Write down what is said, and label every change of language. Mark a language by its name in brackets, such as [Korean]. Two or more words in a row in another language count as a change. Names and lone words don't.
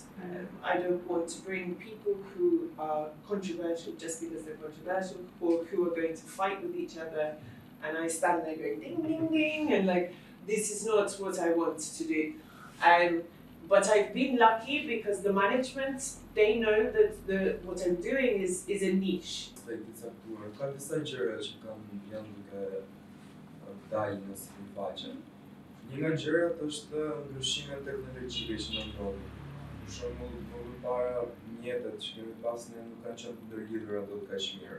[English] I don't want to bring people who are controversial just because they're controversial, or who are going to fight with each other, and I stand there going ding ding ding, and like, this is not what I want to do. But I've been lucky because the management, they know that what I'm doing is a niche. [Albanian] Ka disa gjëra që janë duke dalë në sipërfaqe. Një nga gjërat është ndryshimet teknologjike që ndodhin. Për shembull, më përpara mjetet që kemi pasur ne nuk kanë qenë të ndërlidhura dot kaq mirë.